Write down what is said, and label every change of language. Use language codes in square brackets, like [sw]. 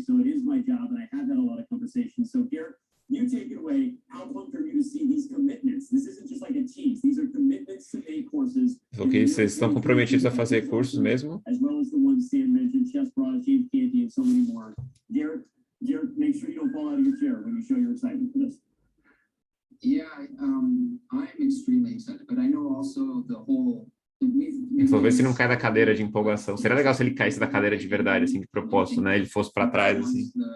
[en] So it is my job, and I have had a lot of conversations. So Garrett, you take it away. How fun for you to see these commitments? This isn't just like a tease. These are commitments to make courses. [pt] Ok, vocês estão comprometidos a fazer cursos mesmo? [en] As well as the ones Stan mentioned, Chess Bras, James Canty, and so many more. Garrett, make sure you don't fall out of your chair when you show your excitement for this. Yeah, I'm extremely excited, but I know also the whole. [pt] Vou ver se não cai da cadeira de empolgação. Seria legal se ele caísse da cadeira de verdade, assim, de propósito, né? Ele fosse para trás, assim.